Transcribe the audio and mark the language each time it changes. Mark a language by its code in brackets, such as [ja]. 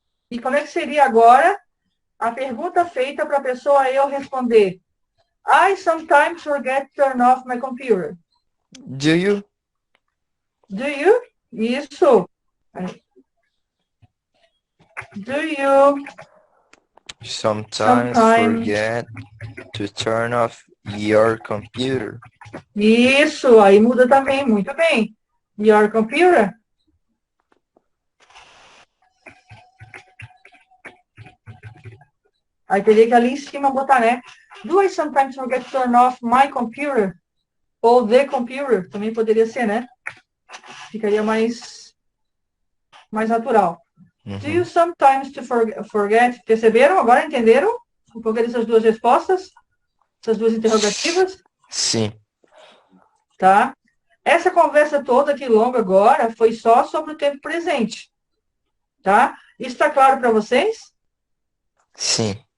[pt] E como é que seria agora a pergunta feita para a pessoa eu responder? [en] I sometimes forget to turn off my computer. Do you? Do you? Isso. Do you Sometimes forget to turn off your computer? [pt] Isso, aí muda também, muito bem. [en] Your computer? [pt] Aí teria que ali em cima botar, né? [en] Do I sometimes forget to turn off my computer? [pt] Ou [en] the computer, [pt] também poderia ser, né? Ficaria mais natural. [en] Do you sometimes to forget? [pt] Perceberam? Agora entenderam um pouco dessas duas respostas? Essas duas interrogativas? Sim. Tá? Essa conversa toda aqui longa agora foi só sobre o tempo presente. Tá? Isso está claro para vocês? Sim.